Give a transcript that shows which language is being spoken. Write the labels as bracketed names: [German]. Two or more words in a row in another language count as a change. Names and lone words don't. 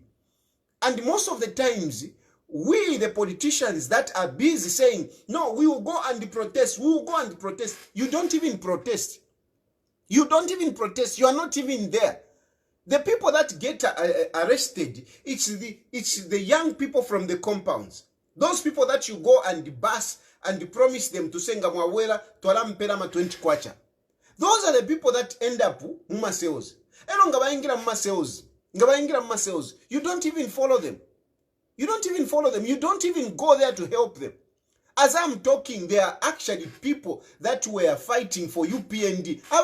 [English] And most of the times, we, the politicians that are busy saying, no, we will go and protest, we will go and protest. You don't even protest. You don't even protest. You are not even there. The people that get arrested, it's the young people from the compounds. Those people that you go and bus and promise them to say, [Bemba] Ngamwawela, twala mpela ma 20 kwacha. [English] Those are the people that end up muma sales. You don't even follow them. You don't even follow them. You don't even go there to help them. As I'm talking, there are actually people that were fighting for UPND.